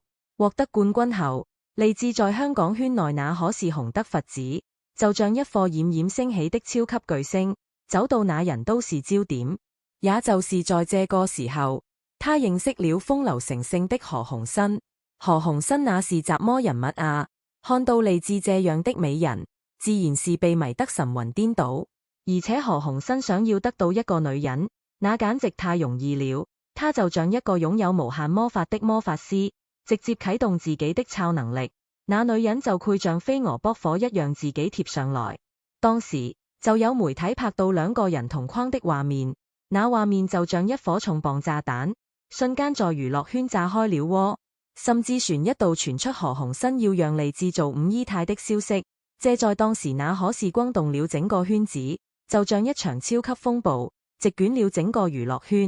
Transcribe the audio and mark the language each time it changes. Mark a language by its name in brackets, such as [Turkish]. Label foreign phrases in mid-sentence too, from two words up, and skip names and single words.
[Chinese] 獲得冠軍後，利智在香港圈內那可是紅得佛指，就像一顆冉冉升起的超級巨星，走到哪人都是焦點。也就是在這個時候，他認識了風流成性的何鴻燊。何鴻燊那是什麼人物啊？看到利智這樣的美人，自然是被迷得神魂顛倒。而且何鴻燊想要得到一個女人，那簡直太容易了。他就像一個擁有無限魔法的魔法師，直接啟動自己的超能力，那女人就會像飛蛾撲火一樣自己貼上來。當時就有媒體拍到2個人同框的畫面，那畫面就像一顆重磅炸彈，瞬間在娛樂圈炸開了鍋，甚至傳一度傳出何鴻燊要讓利智做5姨太的消息，這在當時那可是轟動了整個圈子，就像一場超級風暴，席捲了整個娛樂圈。